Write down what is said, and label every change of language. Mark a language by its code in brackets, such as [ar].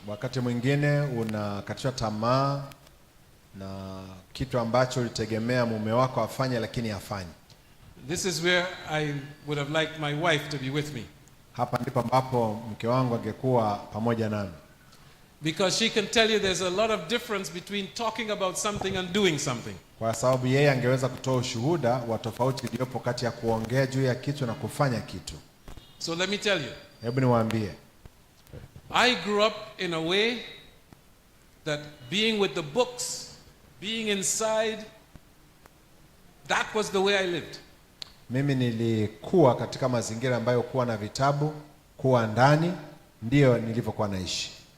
[sw] Wakati mwingine unakatishwa tamaa na kitu ambacho ulitegemea mume wako afanye lakini hafanyi. [en] This is where I would have liked my wife to be with me. [sw] Hapa ndipo ambapo mke wangu angekuwa pamoja nami. [en] Because she can tell you there's a lot of difference between talking about something and doing something. [sw] Kwa sababu yeye angeweza kutoa ushuhuda wa tofauti iliyopo kati ya kuongea juu ya kitu na kufanya kitu. [en] So let me tell you. [sw] Hebu niwaambie. [en] I grew up in a way that being with the books, being inside, that was the way I lived. [sw] Mimi nilikuwa katika mazingira ambayo kuwa na vitabu, kuwa ndani, ndio nilivyokuwa naishi.